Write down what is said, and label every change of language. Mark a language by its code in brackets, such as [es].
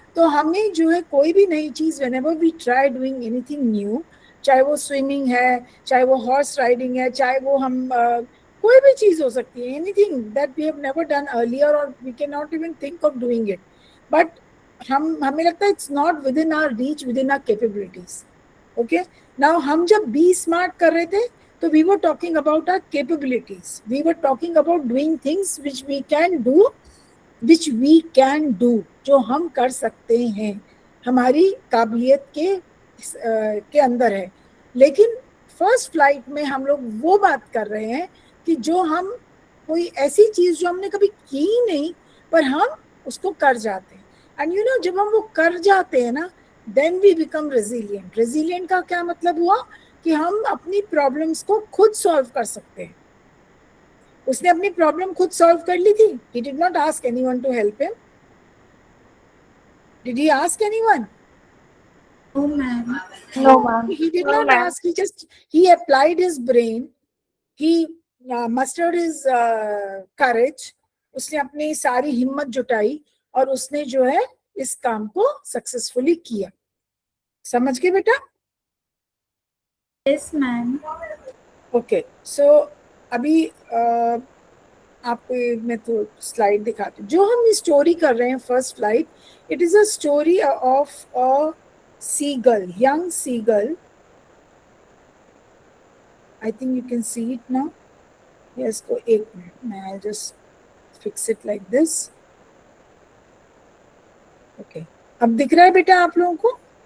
[hi] तो हमें जो है कोई भी नई चीज, [en] whenever we try doing anything new, [hi] चाहे वो स्विमिंग है, चाहे वो हॉर्स राइडिंग है, चाहे वो हम कोई भी चीज हो सकती है, [en] anything that we have never done earlier or we cannot even think of doing it, [hi] but हमें लगता है [en] it's not within our reach, within our capabilities. Okay, now [hi] हम जब बी स्मार्ट कर रहे थे तो [en] we were talking about our capabilities, we were talking about doing things which we can do, [hi] जो हम कर सकते हैं, हमारी काबिलियत के अंदर है। लेकिन फर्स्ट फ्लाइट में हम लोग वो बात कर रहे हैं कि जो हम कोई ऐसी चीज जो हमने कभी की नहीं पर हम उसको कर जाते हैं। [en] and you know, [hi] जब हम वो कर जाते हैं ना, [en] Then we become resilient. [hi] Resilient का क्या मतलब हुआ कि हम अपनी प्रॉब्लम्स को खुद सॉल्व कर सकते हैं। उसने अपनी प्रॉब्लम खुद सॉल्व कर ली थी। [en] He did not ask anyone to help him. Did he ask anyone? No, ma'am. No, ma'am. He did No, not ma'am. ask. He applied his brain. He mustered his courage. [hi] उसने अपनी सारी हिम्मत जुटाई और उसने जो है इस काम को सक्सेसफुली किया। समझ गए बेटा? [en] Yes, ma'am. [hi] ओके, सो अभी आपको मैं तो स्लाइड दिखाती हूँ। जो हम स्टोरी कर रहे हैं first flight, [en] It is a story of a seagull, young seagull. I think you can see it now. Yes, go [hi] एक minute, [en] I'll just fix it like this. [hi] Okay, अब दिख रहा है बेटा आप लोगों को?